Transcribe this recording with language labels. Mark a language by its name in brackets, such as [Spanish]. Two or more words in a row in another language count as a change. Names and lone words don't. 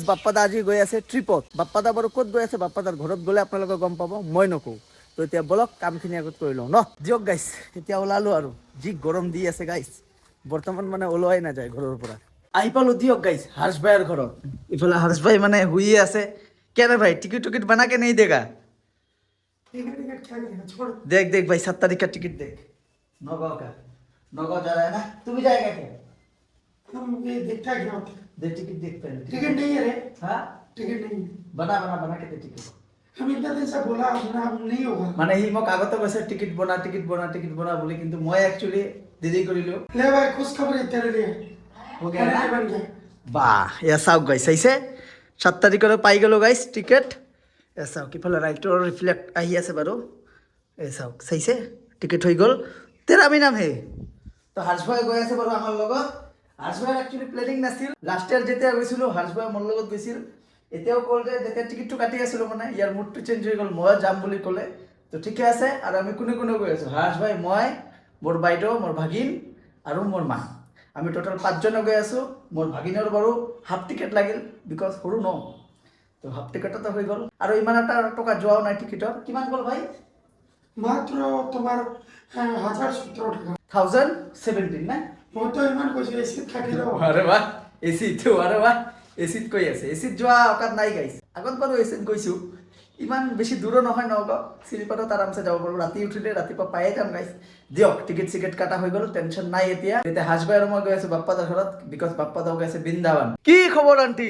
[Assamese] বাপ্পাদা আজি গৈ আছে ট্ৰিপত বাপ্পাদা বাৰু ক'ত গৈ আছে বাপ্পাদাৰ ঘৰত গ'লে আপোনালোকে গম পাব মই নকওঁ তো এতিয়া বলক কামখিনি আগত কৰি লওঁ ন দিয়ক গাইছ এতিয়া ওলালো আৰু যি গৰম দি আছে গাইছ বৰ্তমান মানে ওলোৱাই নাযায় ঘৰৰ পৰা আহি পালো দিয়ক গাইছ হৰ্ষ ভাইৰ ঘৰত ইফালে হৰ্ষ ভাই মানে শুয়ে আছে কেনে ভাই টিকিট বনা [Hindi] के नहीं देगा देख देख भाई 7 तारीख का टिकट देख नौगांव जा रहा है ना तू भी जाएगा क्या हम ये देखता क्या होता है दे टिकट देख पहले टिकट नहीं है रे हाँ टिकट नहीं है बना के दे टिकट हम इतना दिन से बोला अपना नहीं होगा [Assamese] মানে হি মোক আগতে কৈছে টিকট বনা বুলি কিন্তু মই একচুয়ালি দেৰি কৰিলো [Hindi] ले भाई खुश खबर है तेरे लिए हो गया ना बन गया [Assamese] বাহ এয়া চাওক গাইছ চাইছে 7 তাৰিখলৈ পাই গলো গাইছ টিকট এয়া চাওক ইফালে ৰাইটৰ ৰিফ্লেক্ট আহি আছে বাৰু এয়া চাওক চাইছে টিকট হৈ গল তেৰা আমি নাম হে তো হৰ্ষ ভাই গৈ আছে বাৰু আমাৰ লগত হৰ্ষ ভাইৰ একচুয়ালি প্লেনিং নাছিল লাষ্ট ইয়াৰ যেতিয়া গৈছিলো হৰ্ষ ভাই মোৰ লগত গৈছিল এতিয়াও কল যে যেতিয়া টিকটটো কাটি আছিলো মানে ইয়াৰ মুডটো চেঞ্জ হৈ গল মই যাম বুলি ক'লে তো ঠিকে আছে আৰু আমি কোনে গৈ আছো হৰ্ষ ভাই মই মোৰ বাইদেউ মোৰ ভাগিন আৰু মোৰ মা আমি টোটাল 5 জন গৈ আছো মোৰ ভাগিনৰ বাৰু হাফ টিকেট লাগিল বিকজ সৰু ন তো হাফ টিকেটটো হৈ গল আৰু ইমান এটা টকা যোৱাও নাই টিকেটৰ কিমান গল ভাই [Hindi] मात्र तुम्हार 1017 টাকা [Assamese] 1017 না মই তো ইমান কৈছো এসি থাকিলো আরে বাহ এসি তো আরে বাহ এসিত কৈ আছে এসিত যোৱা অকাত নাই গাইছ আগত বাৰু এসিত গৈছো ইমান বেছি দূৰ নহয় নগাঁও শ্লিপাৰত আৰামছে যাব পাৰো ৰাতি উঠিলে ৰাতিপুৱা পায়ে যাম গাইছ দিয়ক টিকেট কাটা হৈ গল টেনচন নাই এতিয়া হৰ্ষ ভাই আৰু মই গৈ আছো বাপ্পাদাৰ ঘৰত বিকজ বাপ্পাদাও গৈ আছে বৃন্দাবন কি খবৰ আন্টি